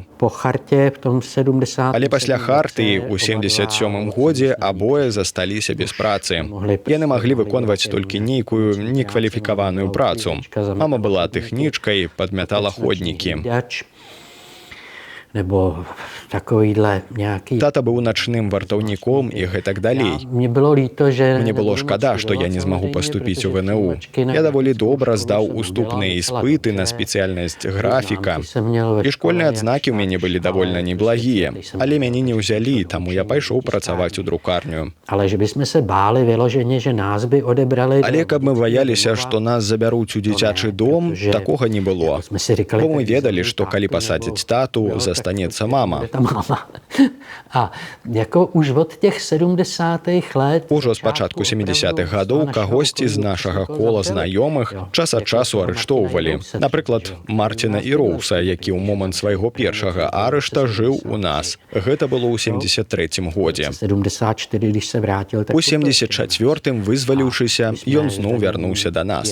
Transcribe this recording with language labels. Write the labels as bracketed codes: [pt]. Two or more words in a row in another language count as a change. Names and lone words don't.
[be] Але пасля Хартыі ў 77-м годзе абое засталіся без працы. Яны маглі выконваць толькі нейкую некваліфікаваную працу. Мама была тэхнічкай, падмятала ходнікі. [cs] nebo takovýhle nějaký... [be] Тата быў начным вартаўніком і гэтак далей. Мне было [cs] líto, že... [be] Мне было шкада, што я не змагу паступіць у ВНУ. Я даволі добра здаў уступныя іспыты на спецыяльнасць графіка. І школьныя адзнакі ў мяне былі давольна неблагія. Але мяне не ўзялі, таму я пайшоў працаваць у друкарню. [cs] Але že bychom se báli vyloženě, že nás by odebrali... [be] Але каб мы баяліся, што нас забяруць у дзіцячы дом, такога не было. Бо мы ведалі, што калі пасадзяць тату, застанецца мама. [cs] А jako už od těch 70. let... [be] Ужо з пачатку 70-х гадоў кагосьці з нашага кола знаёмых час ад часу арыштоўвалі. Напрыклад, Мартина Іроуса, які ў момант свайго першага арышта жыў у нас. Гэта было ў 73-м годзе. У 74-м, вызваліўшыся, ён зноў вярнуўся да нас.